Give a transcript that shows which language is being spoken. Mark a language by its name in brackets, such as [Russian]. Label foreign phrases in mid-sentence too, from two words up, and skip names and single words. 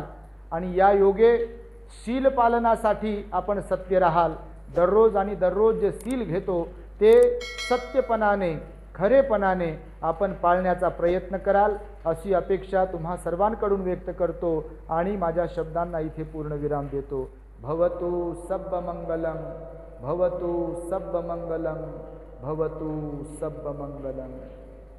[Marathi] आणि या योगे शील पालनासाठी आपण सत्य राहाल. दररोज आणि दररोज जे शील घेतो ते सत्यपणाने, खरेपणाने आपण पाळण्याचा प्रयत्न कराल अशी अपेक्षा तुम्हा सर्वांकडून व्यक्त करतो आणि माझ्या शब्दांना इथे पूर्णविराम देतो. [Pali] भवतु सब्ब मंगलम, भवतु सब्ब मंगलम, भवतु सब्ब मंगलम.